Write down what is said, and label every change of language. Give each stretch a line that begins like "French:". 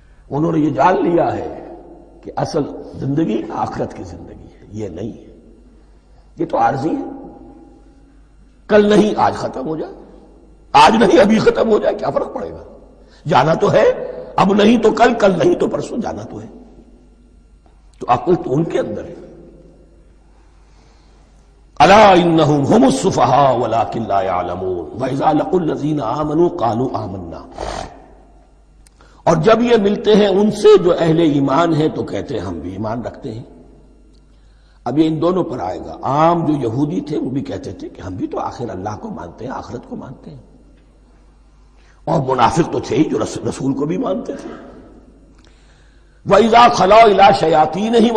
Urdu: انہوں نے یہ جان لیا ہے کہ اصل زندگی آخرت کی زندگی ہے، یہ نہیں ہے. یہ تو عارضی ہے، کل نہیں آج ختم ہو جائے، آج نہیں ابھی ختم ہو جائے، کیا فرق پڑے گا؟ جانا تو ہے، اب نہیں تو کل، کل نہیں تو پرسوں، جانا تو ہے. تو عقل تو ان کے اندر ہے.
Arabic: الا انہم هم السفہاء ولکن لا یعلمون. واذا لقوا الذین آمنوا قالوا آمنا.
Urdu: اور جب یہ ملتے ہیں ان سے جو اہل ایمان ہیں تو کہتے ہیں ہم بھی ایمان رکھتے ہیں. اب یہ ان دونوں پر آئے گا. عام جو یہودی تھے وہ بھی کہتے تھے کہ ہم بھی تو آخر اللہ کو مانتے ہیں، آخرت کو مانتے ہیں. اور منافق تو تھے ہی جو رسول کو بھی مانتے تھے.
Arabic: وَإِذَا خَلَوْا إِلَىٰ شَيَاطِينِهِمْ.